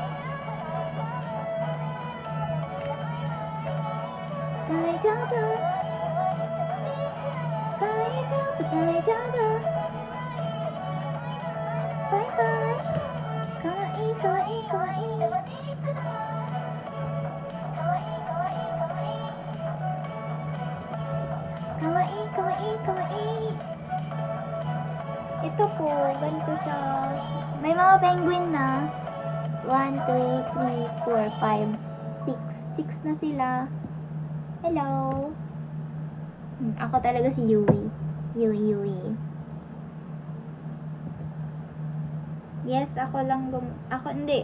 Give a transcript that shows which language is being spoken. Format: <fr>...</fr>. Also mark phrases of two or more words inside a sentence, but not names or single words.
<ja>大丈夫大丈夫大丈夫。バイバイ。かわいいかわいいかわいい。かわいいかわいいかわいい。かわいいかわいいかわいい。</ja> <tl>Ito po, ganito siya. May mga penguin na. 1, 2, 3, 4, 5, 6. 6 na sila. Hello. Ako talaga si Yui. Yui. Yes, ako hindi.</tl>